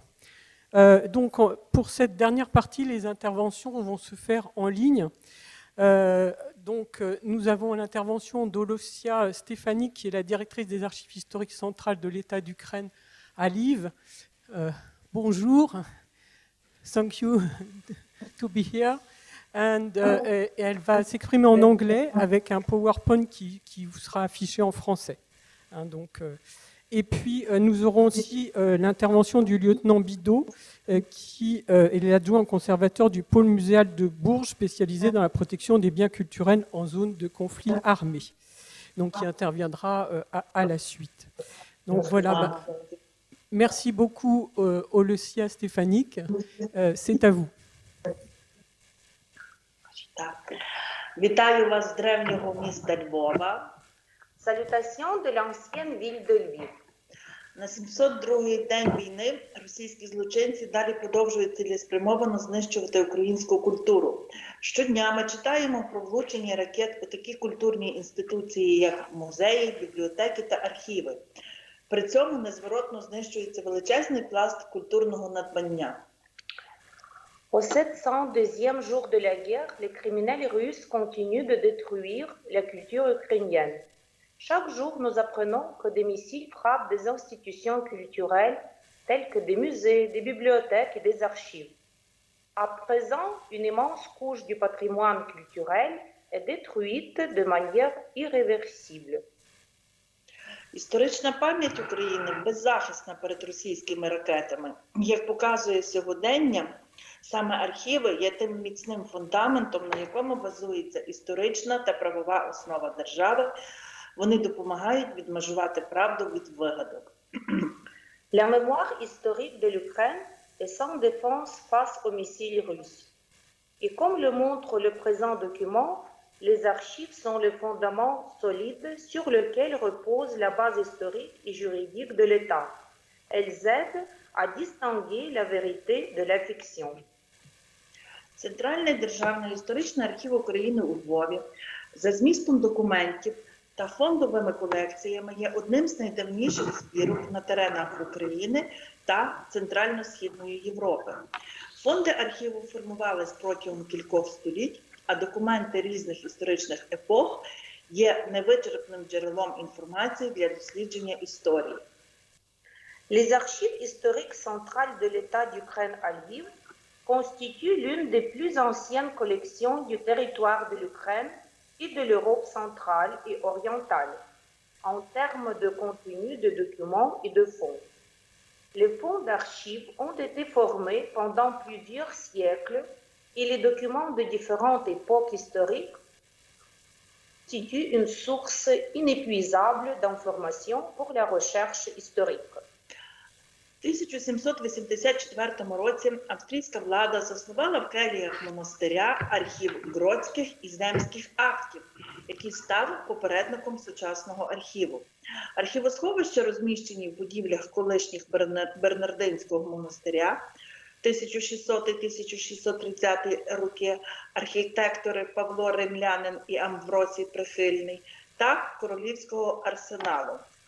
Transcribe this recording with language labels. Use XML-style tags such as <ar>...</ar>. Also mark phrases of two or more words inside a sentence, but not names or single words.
<fr>Donc, pour cette dernière partie, les interventions vont se faire en ligne. Nous avons l'intervention d'Olosia Stefanik, qui est la directrice des archives historiques centrales de l'État d'Ukraine à Lviv. Bonjour,</fr> <en>thank you to be here.</en> <fr>Et elle va s'exprimer en anglais avec un PowerPoint qui vous sera affiché en français. Et puis, nous aurons aussi l'intervention du lieutenant Bidot, qui est l'adjoint conservateur du pôle muséal de Bourges, spécialisé dans la protection des biens culturels en zone de conflit armé. Donc, qui interviendra à la suite. Donc, voilà. Merci beaucoup, Olosia Stefanik. C'est à vous.</fr> <uk>Вітаю вас з древнього міста Львова.</uk> <fr>Salutations de l'ancienne ville de Lviv.</fr> <uk>На 702-й день війни російські злочинці далі продовжують цілеспрямовано знищувати українську культуру. Щодня ми читаємо про влучення ракет у такі культурні інституції, як музеї, бібліотеки та архіви. При цьому незворотно знищується величезний пласт культурного надбання.</uk> <fr>Au 702e jour de la guerre, les criminels russes continuent de détruire la culture ukrainienne. Chaque jour, nous apprenons que des missiles frappent des institutions culturelles telles que des musées, des bibliothèques et des archives. À présent, une immense couche du patrimoine culturel est détruite de manière irréversible.</fr> <uk>Історична пам'ять України беззахисна перед російськими ракетами. Як показує сьогодення, саме архіви є тим міцним фундаментом, на якому базується історична та правова основа держави. Вони допомагають відмежувати правду від вигадок.</uk> <fr>La mémoire historique de l'Ukraine est sans défense face aux missiles russes. Et comme le montre le présent document, les archives sont le fondement solide sur lequel repose la base historique et juridique de l'État. Elles aident à distinguer la vérité de la fiction.</fr> <uk>Центральний державний історичний архів України у Львові за змістом документів та фондовими колекціями є одним з найдавніших збірок на теренах України та Центрально-Східної Європи. Фонди архіву формувались протягом кількох століть, а документи різних історичних епох є невичерпним джерелом інформації для дослідження історії.</uk> <fr>Les archives historiques centrales de l'État d'Ukraine à Lviv constituent l'une des plus anciennes collections du territoire de l'Ukraine et de l'Europe centrale et orientale, en termes de contenu, de documents et de fonds. Les fonds d'archives ont été formés pendant plusieurs siècles et les documents de différentes époques historiques constituent une source inépuisable d'informations pour la recherche historique.</fr> <uk>В 1784 році австрійська влада заснувала в келіях монастиря архів Гродських і Земських актів, який став попередником сучасного архіву. Архівосховища розміщені в будівлях колишніх Бернардинського монастиря 1600-1630 роки, архітектори Павло Римлянин і Амвросій Прихильний та Королівського арсеналу.</uk>